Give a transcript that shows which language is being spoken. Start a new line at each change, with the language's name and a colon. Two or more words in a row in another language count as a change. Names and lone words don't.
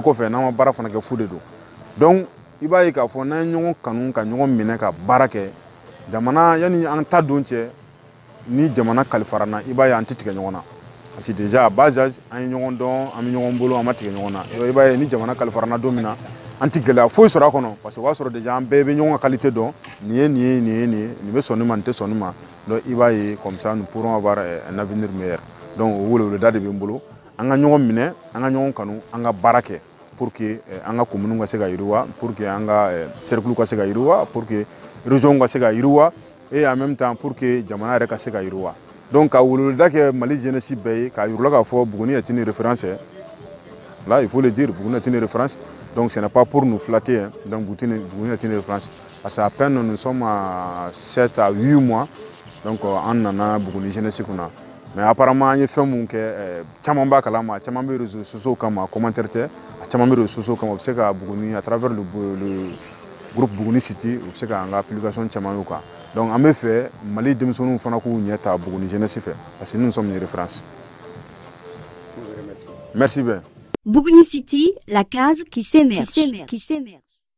Bambara: kɔfɛ n'an ma baara fana kɛ fu de don donc i b'a ye k'a fɔ n'an ye ɲɔgɔn kanu ka ɲɔgɔn minɛ ka baara kɛ jamana yani an ta don cɛ ni jamana kalifara na i b'a ye an tɛ tigɛ ɲɔgɔn na
French: parce que déjà à bas âge
Bambara: an ye ɲɔgɔn dɔn an bɛ ɲɔgɔn bolo an ma tigɛ ɲɔgɔn na i b'a ye ni jamana kalifara na don min na an tɛ gɛlɛya foyi sɔrɔ a kɔnɔ
French: parce que
Bambara: o b'a sɔrɔ déjà an bɛɛ bɛ ɲɔgɔn ka qualité dɔn nin ye nin ye nin ye nin ye nin bɛ sɔn nin ma nin tɛ sɔn nin ma donc i b'a ye
French: comme ça nous pourrons avoir un avenir meilleur donc
Bambara: o weleweleda de bɛ n bolo an ka ɲɔgɔn minɛ an ka ɲɔgɔn kanu an ka baara kɛ
French: pour que
Bambara: an ka commune ka se ka yiriwa
French: pour que
Bambara: an ka cercle ka se ka yiriwa
French: pour que région
Bambara: ka se ka yiriwa
French: et en même temps pour que
Bambara: jamana yɛrɛ ka se ka yiriwa donc ka weleweleda kɛ Mali jeunesse bɛɛ ye k'a yir'u la k'a fɔ
French: Buguni est une référence là il faut le dire Buguni est une référence donc ce n'est pas pour nous flatter hein. Donc Buguni est une référence parce qu'à peine nous sommes à 7 à 8 mois donc
Bambara: an nana Buguni jeunesse kunna
French: mais apparemment
Bambara: an ye fɛn mun kɛ caman b'a kalama caman bɛ
French: réseaux sociaux
Bambara: kama commentaire tɛ a caman bɛ
French: réseaux sociaux
Bambara: kama u bɛ se ka Buguni
French: à travers le groupe Buguni City
Bambara: u bɛ se ka an ka application caman y'u kan donc an bɛ fɛ Mali denmisɛnninw fana k'u ɲɛ ta Buguni jeunesse fɛ
French: parce que nous sommes une référence. Merci bien. Buguni City, la case qui s'émerge.